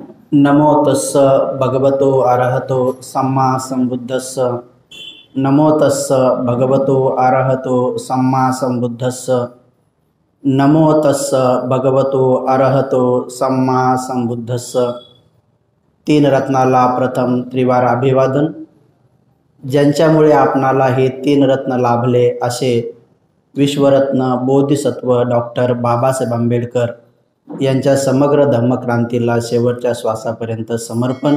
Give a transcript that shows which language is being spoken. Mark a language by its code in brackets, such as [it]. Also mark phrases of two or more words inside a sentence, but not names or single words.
[pi] नमो तस्स भगवतो अरहतो सम्मा संबुद्धस्स। नमो तस्स भगवतो अरहतो सम्मा संबुद्धस्स। नमो तस्स भगवतो अरहतो सम्मा संबुद्धस्स। [mr] तीन रत्नाला प्रथम त्रिवार अभिवादन। ज्यांच्यामुळे आपणाला हे तीन रत्न लाभले असे विश्वरत्न बोधिसत्व डॉक्टर बाबासाहेब आंबेडकर यांच्या समग्र धम्मक्रांतीला शेवटच्या श्वासापर्यंत समर्पण।